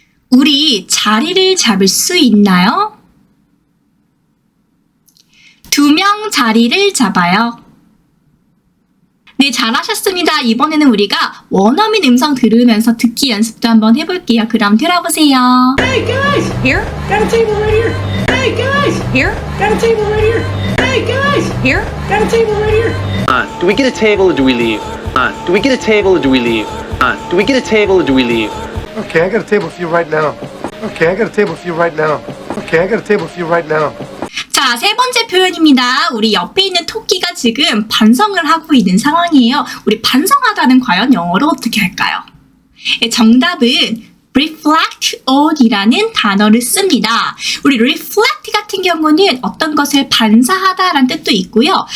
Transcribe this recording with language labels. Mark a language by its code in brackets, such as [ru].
[ko] 우리 자리를 잡을 수 있나요? 2명 자리를 잡아요. 네, 잘하셨습니다. 이번에는 우리가 원어민 음성 들으면서 듣기 연습도 한번 해볼게요. 그럼 들어보세요. [en] Hey guys, here, got a table right here. Hey guys, here, got a table right here. Hey guys, here, got a table right here. Do we get a table or do we leave? Do we get a table or do we leave? Do we get a table or do we leave? Okay, I got a table for you right now. Okay, I got a table for you right now. Okay, I got a table for you right now. [ko] 자, 세 번째 표현입니다. 우리 옆에 있는 토끼가 지금 반성을 하고 있는 상황이에요. 우리 반성하다는 과연 영어로 어떻게 할까요? 정답은 reflect on이라는 단어를 씁니다. 우리 reflect 같은 경우는 어떤 것을 반사하다라는 뜻도 있고요.